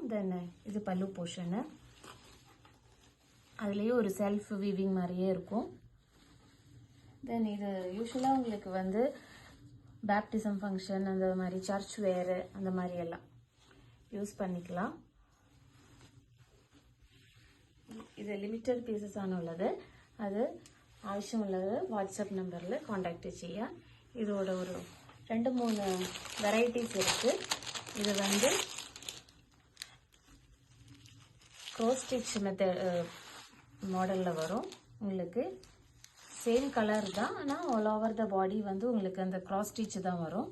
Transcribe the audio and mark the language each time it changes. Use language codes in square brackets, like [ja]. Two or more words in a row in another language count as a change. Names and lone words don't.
[ta] தென் இது பல்லு போர்ஷனு, அதுலேயே ஒரு செல்ஃப் வீவிங் மாதிரியே இருக்கும். தென் இது யூஸ்வலாக உங்களுக்கு வந்து பேப்டிசம் ஃபங்க்ஷன் அந்த மாதிரி சர்ச் வேரு அந்த மாதிரி எல்லாம் யூஸ் பண்ணிக்கலாம். இது லிமிட்டட் பீசஸ் [ml] ആണുള്ളത്. അത് ആവശ്യമുള്ളത് വാട്സപ്പ് നമ്പറിൽ കോൺടാക്റ്റ് ചെയ്യുക. [ta] இதோட ஒரு 2-3 வெரைட்டிஸ் இருக்குது. இது வந்து க்ரோஸ் ஸ்டிச் மாடலில் வரும் உங்களுக்கு. சேம் கலர் தான், ஆனால் ஆல் ஓவர் த பாடி வந்து உங்களுக்கு அந்த க்ராஸ் ஸ்டிச் தான் வரும்.